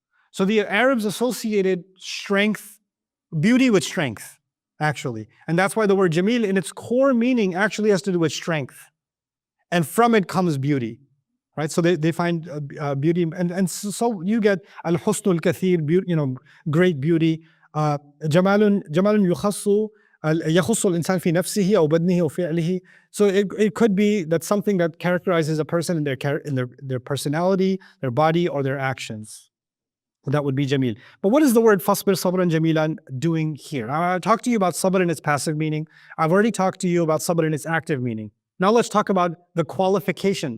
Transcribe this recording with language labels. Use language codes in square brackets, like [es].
[en] So the Arabs associated strength, beauty with strength, actually. And that's why the word Jameel in its core meaning actually has to do with strength. And from it comes beauty, right? So they find beauty, and so you get al-husn al-kathir, great beauty. [ar] جمال يخص يخص الإنسان في نفسه أو بدنه أو فعله. [en] So it could be that something that characterizes a person in their personality, their body, or their actions. That would be Jameel. But what is the word fasbir, sabran, jamilan doing here? I talked to you about sabr in its passive meaning. I've already talked to you about sabr in its active meaning. Now let's talk about the qualification.